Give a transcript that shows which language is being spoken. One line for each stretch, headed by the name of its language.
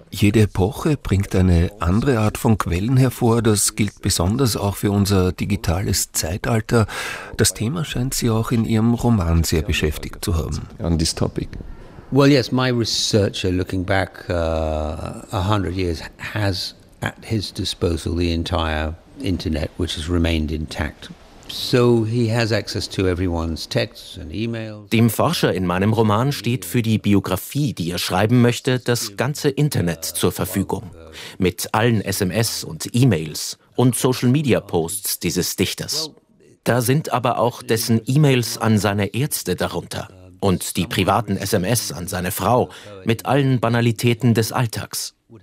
German: Jede Epoche bringt eine andere Art von Quellen hervor. Das gilt besonders auch für unser digitales Zeitalter. Das Thema scheint Sie auch in Ihrem Roman sehr beschäftigt zu haben.
English: On this topic. Well, yes, my researcher looking back 100 years has at his disposal the entire internet, which has remained intact. So he has access to everyone's texts and emails.
German: Dem Forscher in meinem Roman steht für die Biografie, die er schreiben möchte, das ganze Internet zur Verfügung. Mit allen SMS und E-Mails und Social-Media-Posts dieses Dichters. Da sind aber auch dessen E-Mails an seine Ärzte darunter und die privaten SMS an seine Frau mit allen Banalitäten des Alltags.